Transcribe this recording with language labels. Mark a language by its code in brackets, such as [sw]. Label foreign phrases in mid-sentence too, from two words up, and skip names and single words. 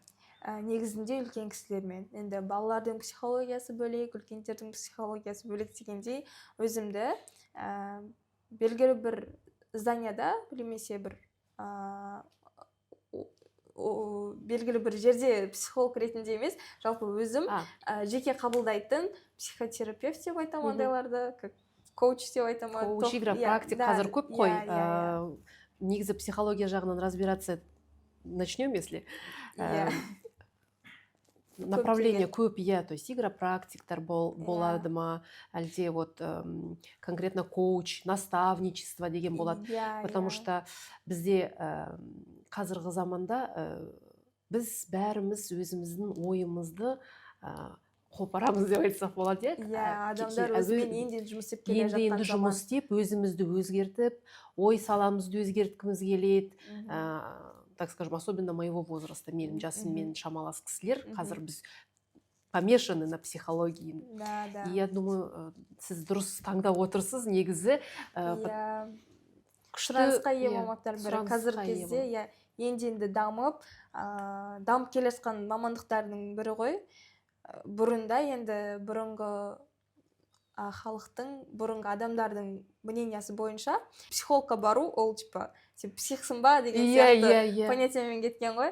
[kk] Негізінде үлкен кісілермен. Енді балалардың психологиясы бөлек, үлкендердің психологиясы бөлек дегендей, өзімді белгілі бір зданияда, білмесе бір белгілі бір жерде психолог ретінде емес, жалпы өзім жеке қабылдайтын психотерапевт деп айтамын ондайларды, коуч деп айтамын. Коуч, игропрактик қазір көп қой. Негізі психология жағынан [ru] разбираться начнем, если направление [kk] көп, иә, [ru] то есть [kk] игропрактиктар болады ма, әлде [ru] вот конкретно [kk] коуч, наставничество деген болады, [ru] потому что [kk] бізде қазіргі заманда біз бәріміз өзіміздің ойымызды қопарамыз деп айтсақ болады, иә? Адамдар өзімен енді жұмыс істеп келе жатқан енді жұмыс істеп, өзімізді өзгертіп, ой саламызды өзгерткіміз келеді, [ru] так скажем, особенно моего возраста, [kk] менің жасыммен шамалас кісілер, қазір біз [ru] помешаны на психологии. И я думаю, [kk] сіз дұрыс таңдап отырсыз, негізі сұранысқа ие мамандықтардың бірі. Қазіргі кезде енді дамып келе жатқан мамандықтардың бірі ғой. Бұрында енді бұрынғы халықтың, бұрынғы адамдардың мнениясы бойынша психологқа бару, ол типа сен психсың ба деген сияқты понятиямен кеткен ғой.